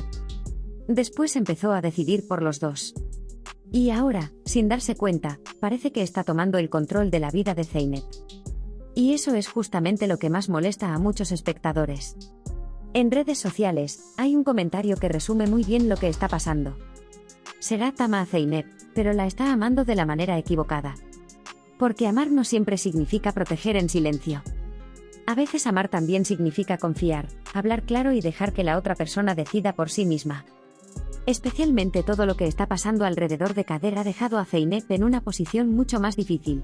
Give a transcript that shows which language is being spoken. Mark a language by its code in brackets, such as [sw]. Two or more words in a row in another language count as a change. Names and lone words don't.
[es] Después empezó a decidir por los dos. Y ahora, sin darse cuenta, parece que está tomando el control de la vida de Zeynep. Y eso es justamente lo que más molesta a muchos espectadores. En redes sociales, hay un comentario que resume muy bien lo que está pasando. Serhat ama a Zeynep, pero la está amando de la manera equivocada. Porque amar no siempre significa proteger en silencio. A veces amar también significa confiar, hablar claro y dejar que la otra persona decida por sí misma. Especialmente todo lo que está pasando alrededor de Kader ha dejado a Zeynep en una posición mucho más difícil.